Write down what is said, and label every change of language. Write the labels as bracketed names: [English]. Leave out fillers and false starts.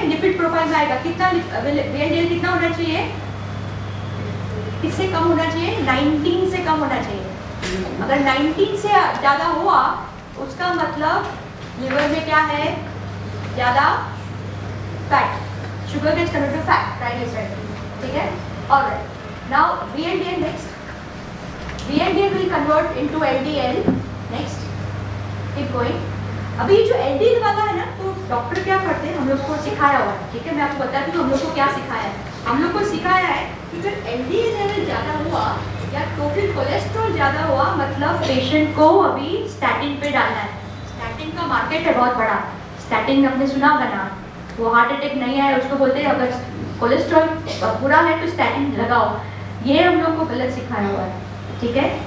[Hindi] Lipid profile में आएगा कितना, VLDL कितना होना चाहिए, किससे कम होना चाहिए, 19 से कम होना चाहिए। अगर 19 से ज़्यादा हुआ उसका मतलब लिवर में क्या है, ज़्यादा fat, [English] sugar gets converted to fat, [Hindi] triglyceride, ठीक है। [English] All right, now VLDL next, VLDL will convert into LDL, next, keep going। [Hindi] अभी जो LDL वाला है ना, तो डॉक्टर क्या करते हैं, हम लोग को सिखाया हुआ है, ठीक है। मैं आपको बताती हूँ हम लोग को क्या सिखाया है। हम लोग को सिखाया है कि अगर LDL लेवल ज़्यादा हुआ या टोटल कोलेस्ट्रॉल ज़्यादा हुआ, मतलब पेशेंट को अभी स्टैटिन पे डालना है। स्टैटिन का मार्केट है बहुत बड़ा, स्टैटिन आपने सुना होगा ना, वो हार्ट अटैक नहीं आए उसको बोलते हैं अगर कोलेस्ट्रॉल बुरा है तो स्टैटिन लगाओ, ये हम लोग को गलत सिखाया हुआ है, ठीक है।